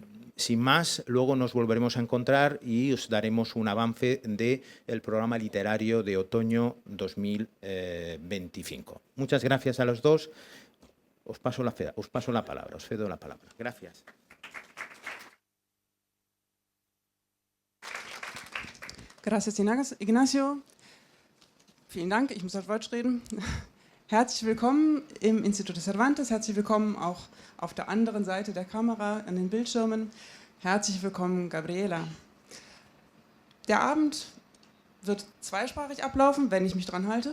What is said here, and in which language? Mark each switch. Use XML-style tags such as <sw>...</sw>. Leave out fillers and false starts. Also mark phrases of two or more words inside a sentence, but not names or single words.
<es>Sin más, luego nos volveremos a encontrar y os daremos un avance del programa literario de otoño 2025. Muchas gracias a los dos. Os paso la palabra, os cedo la palabra. Gracias. Gracias, Ignacio.</es> <de>Vielen Dank, ich muss auf Deutsch reden. Herzlich willkommen im Instituto Cervantes, herzlich willkommen auch auf der anderen Seite der Kamera, an den Bildschirmen. Herzlich willkommen, Gabriela. Der Abend wird zweisprachig ablaufen, wenn ich mich dran halte.</de>